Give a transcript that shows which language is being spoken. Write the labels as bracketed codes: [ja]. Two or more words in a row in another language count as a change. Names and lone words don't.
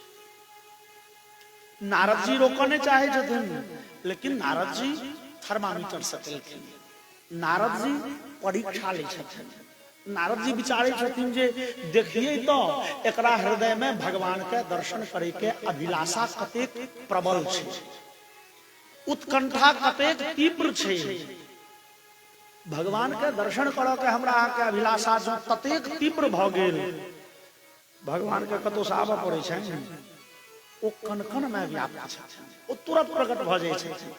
[mai] नारद जी रोकने चाहे छथिन, लेकिन नारद जी थर्मामीटर से केलखिन। नारद जी परीक्षा ले छथिन। नारद जी विचारे छथिन जे देखिए तो एकरा हृदय में भगवान के दर्शन करे के अभिलाषा कतेक प्रबल छै, उत्कंठा कतेक तीव्र छै। भगवान के दर्शन करऽ के हमरा अहाँ के अभिलाषा जो ततेक तीव्र भ गेल, भगवान के कतौ से आबऽ पड़ै छै। ओ कन-कन में व्याप्त छथिन, ओ तुरंत प्रकट भ जाइ छथिन।